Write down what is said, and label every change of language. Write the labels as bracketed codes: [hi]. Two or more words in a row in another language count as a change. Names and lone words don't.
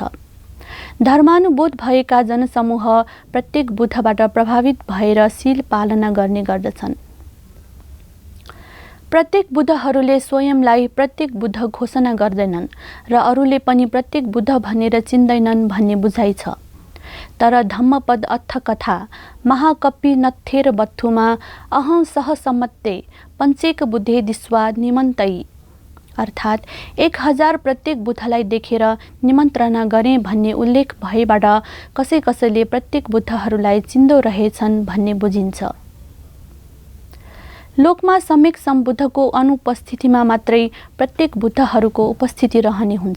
[ne] धर्मानुबोध भएका जनसमूह प्रत्येक बुद्धबाट प्रभावित भएर शील पालना गर्ने गर्दछन्। प्रत्येक बुद्धहरूले स्वयंलाई प्रत्येक बुद्ध घोषणा गर्दैनन् र अरूले पनि प्रत्येक बुद्ध भनेर चिन्दैनन् भन्ने बुझाइ छ। तर धम्मपद अर्थकथा महाकपि नत्थेर बत्थुमा [pi] अहं सह सम्मत्ते पञ्चेक बुद्धे दिस्वा निमन्तई [ne] अर्थात् 1000 प्रत्येक बुद्धलाई देखेर निमन्त्रणा गरे भन्ने उल्लेख भएबाट कसैले प्रत्येक बुद्धहरूलाई चिन्दो रहेछन् भन्ने बुझिन्छ। लोकमा सम्यक सम्बुद्धको अनुपस्थितिमा मात्रै प्रत्येक बुद्धहरूको उपस्थिति रहने हुन्छ।